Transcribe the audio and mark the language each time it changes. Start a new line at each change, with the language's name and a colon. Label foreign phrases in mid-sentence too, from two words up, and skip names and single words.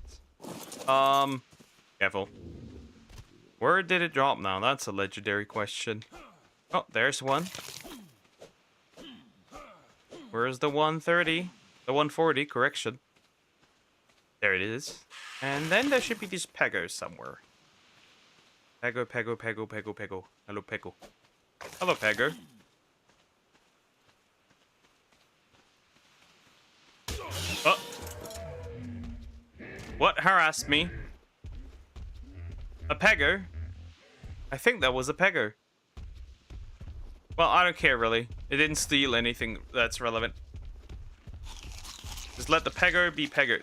English: Careful. Where did it drop now? That's a legendary question. Oh, there's one. Where's the 130? The 140, correction. There it is. And then there should be these Pegos somewhere. Pego, Pego, Pego, Pego, Pego. Hello, Pego. Hello, Pego. What harassed me? A pegger? I think that was a pegger. Well, I don't care, really. It didn't steal anything that's relevant. Just let the pegger be pegger.